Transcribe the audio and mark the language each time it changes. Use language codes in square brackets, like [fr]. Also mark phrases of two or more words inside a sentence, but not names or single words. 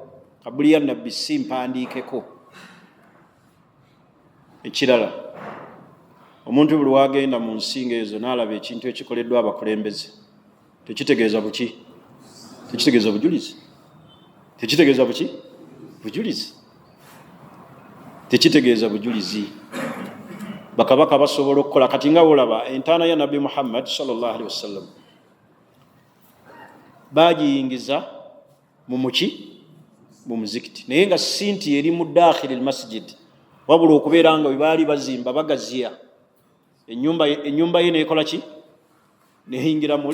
[lg] Kabuli ya nabbi si mpandiikeko. Ekirala, omuntu buli wagenda mu nsinga ezo n'alaba ekintu ekikoleddwa abakulembeze tekitegeeza buki? Tekitegeeza bujulizi. Tekitegeeza buki? Bujulizi. Tekitegeeza bujulizi. Bakabaka basobola okukola. Kati nga olaba entaana ya nabbi Muhammad [ar] صلى الله عليه وسلم [lg] bagiyingiza mu muki? Mu muzikiti, naye nga si nti eri mu [ar] داخل المسجد, [lg] wabula okubeera nga webaali bazimba bagaziya ennyumba ye neekola ki? Neyingiramu.